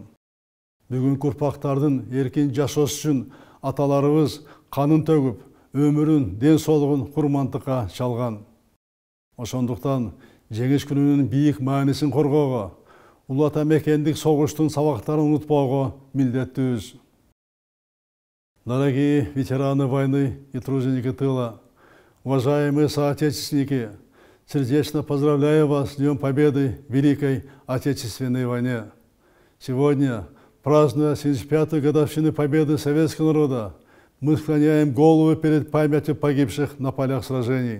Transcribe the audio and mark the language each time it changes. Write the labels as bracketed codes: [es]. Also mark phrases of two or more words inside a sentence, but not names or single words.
[ky] Бүгүнкү урпактардын эркин жашоосу үчүн аталарыбыз канын төгүп, өмүрүн, ден соолугун курмандыкка чалган. Ошондуктан жеңиш күнүнүн бийик маанисин коргоого, Улуу Ата Мекендик согуштун сабактарын унутпоого милдеттүүбүз. [ru] Дорогие ветераны войны и труженики тыла, уважаемые соотечественники, сердечно поздравляю вас с Днем Победы в Великой Отечественной войне. Сегодня, празднуя 75-ю годовщину победы советского народа, мы склоняем голову перед памятью погибших на полях сражений.